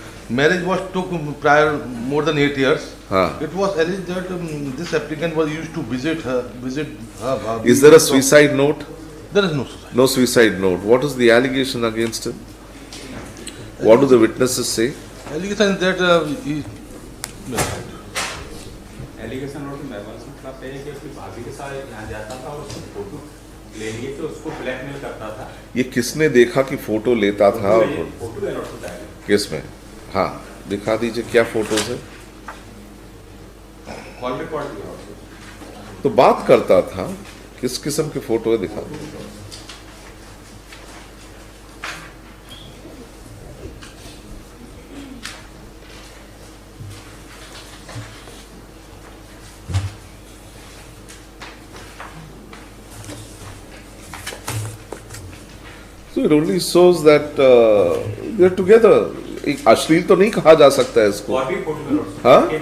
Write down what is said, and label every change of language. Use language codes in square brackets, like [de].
[en] Marriage was took prior more than 8 years. It was alleged that this applicant was used to visit her bhabi. Is there a suicide note? There is no suicide. No suicide note. What is the allegation against him? What do the witnesses say? Allegation that he [hi] allegation note में मतलब है कि उसकी भाभी के साथ यहाँ जाता था और उसकी फोटो ले लिए तो उसको ब्लैकमेल करता था। ये किसने देखा कि फोटो लेता था? फोटो है नोट में किस में? हाँ, दिखा दीजिए क्या फोटोज है। [en] call record [hi] तो बात करता था, किस किस्म के फोटो है दिखा दीजिए। [en] So it only shows that they're together. [hi] एक अश्लील तो नहीं कहा जा सकता है इसको। हाँ?